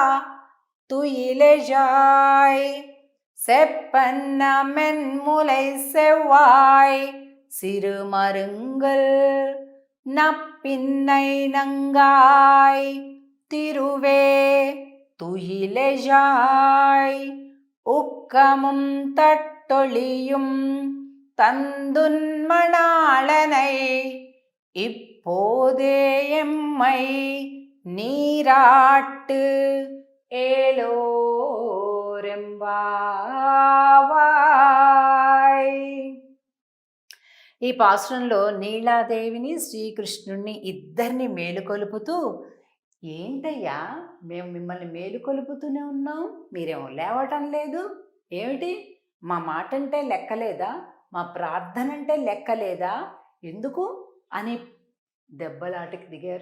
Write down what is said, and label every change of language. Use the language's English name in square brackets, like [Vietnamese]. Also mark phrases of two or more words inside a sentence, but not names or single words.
[Tamil] துயிலெழாய் செப்பன்ன மென்முலை செவ்வாய் சிறுமருங்கல் நப்பின்னை நங்காய் திருவே துயிலெழாய் உக்கமும் தட்டொழியும் தந்துன்மணாளனை இப்போதே எம்மை நீராட்டு ஏலோ [Telugu] ఈ పాసురంలో నీలాదేవిని శ్రీకృష్ణుణ్ణి ఇద్దరిని మేలుకొలుపుతూ, ఏంటయ్యా మేము మిమ్మల్ని మేలుకొలుపుతూనే ఉన్నాం, మీరేమో లేవటం లేదు, ఏమిటి మా మాట అంటే లెక్కలేదా, మా ప్రార్థన అంటే లెక్కలేదా, ఎందుకు అని దెబ్బలాటకి దిగారు.